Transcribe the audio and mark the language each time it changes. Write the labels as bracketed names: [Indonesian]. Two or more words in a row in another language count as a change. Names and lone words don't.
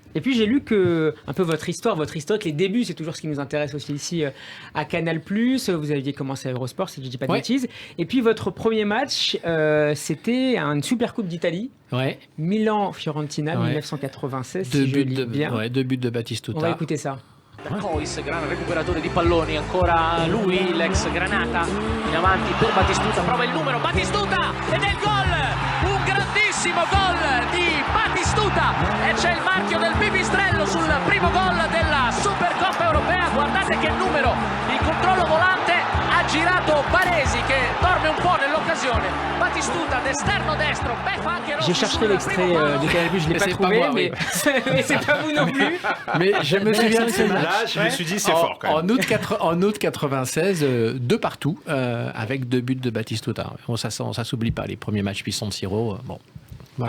[French] Et puis j'ai lu que un peu votre historique, les débuts, c'est toujours ce qui nous intéresse aussi ici à Canal+. Vous aviez commencé à Eurosport, si je ne dis pas de bêtises. Et puis votre premier match, c'était une Super Coupe d'Italie. Ouais. Milan-Fiorentina, 1996, si je lis bien. 2 buts de Batistuta. On va écouter ça. [Italian] Cois, gran recuperatore di palloni, ancora lui, l'ex Granata, in avanti per Batistuta, prova il numero, Batistuta ed è il gol, un grandissimo gol di Batistuta e c'è il marchio del pipistrello sul primo gol della Supercoppa Europea. Guardate che numero, il controllo volante ha girato Baresi che dorme un po' nell'occasione. Batistuta d'esterno destro, beffa anche Rossi. [French] J'ai cherché l'extrait de Canal+, je ne l'ai pas trouvé, mais c'est pas vous non plus. Mais je me souviens de celle-là. Là, je me suis dit, c'est fort quand même. En août 96, de partout, avec 2 buts de Batistuta. Ça s'oublie pas, les premiers matchs San Siro. Voilà.